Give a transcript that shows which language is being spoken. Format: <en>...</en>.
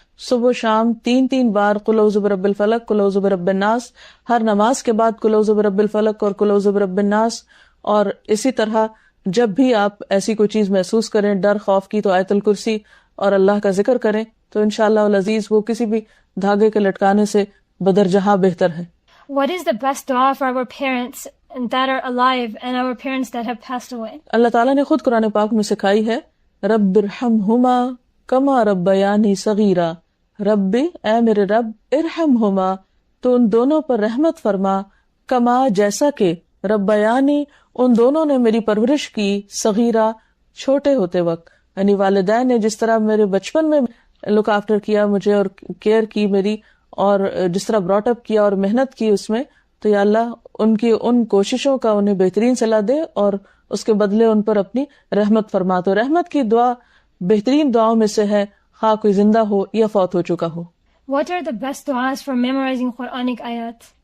<ur>صبح و شام 3 بار</ur> <ar>قل اعوذ برب الفلق، قل اعوذ برب الناس،</ar> <ur>ہر نماز کے بعد قل اعوذ برب الفلق اور قل اعوذ برب الناس. اور اسی طرح جب بھی آپ ایسی کوئی چیز محسوس کریں ڈر خوف کی تو آیت الکرسی اور اللہ کا ذکر کریں تو انشاءاللہ العزیز وہ کسی بھی دھاگے کے لٹکانے سے بدر جہاں بہتر ہے.</ur> <en>What is the best dua for our parents that are alive and our parents that have passed away?</en> <ur>اللہ تعالیٰ نے خود قرآن پاک میں سکھائی ہے</ur> <ar>رب ارحمہما کما ربیانی صغیرا.</ar> <ur>رب اے میرے رب ارحمہما تو ان دونوں پر رحمت فرما، کما جیسا کہ ربیانی ان دونوں نے میری پرورش کی، صغیرہ چھوٹے ہوتے وقت، یعنی والدین نے جس طرح میرے بچپن میں</ur> <en>look after</en> <ur>کیا مجھے اور کیئر کی میری اور جس طرح</ur> <en>brought up</en> <ur>کیا اور محنت کی اس میں، تو یا اللہ ان کی ان کوششوں کا انہیں بہترین صلاح دے اور اس کے بدلے ان پر اپنی رحمت فرما. تو رحمت کی دعا بہترین دعاؤں میں سے ہے، خواہ کوئی زندہ ہو یا فوت ہو چکا ہو.</ur> <en>What are the best duas for memorizing Quranic ayat?</en>